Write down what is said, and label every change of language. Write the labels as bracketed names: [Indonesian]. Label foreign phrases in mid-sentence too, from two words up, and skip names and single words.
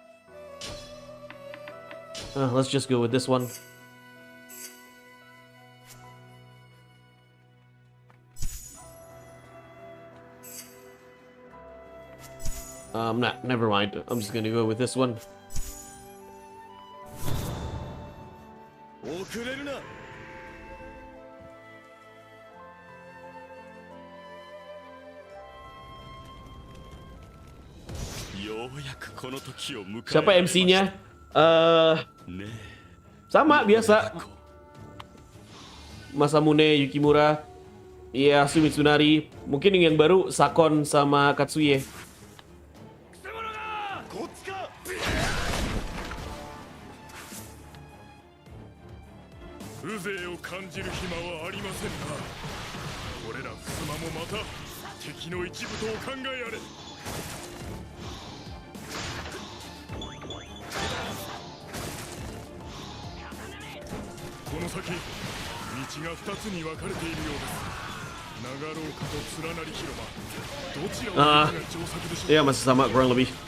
[English] Let's just go with this one. Never mind. I'm just gonna go with this one. [Indonesian] Siapa MC-nya? Sama biasa. Masamune Yukimura, Ieyasu Mitsunari. Mungkin yang baru Sakon sama Katsuye. [Japanese] 風情を感じる暇はありませんな。俺ら襖もまた敵の一部とお考えあれ。この先道が2つに分かれているようです。長廊下と連なり広場、どちらを行くが上策でしょう。 [Indonesian] Ya masih sama kurang lebih.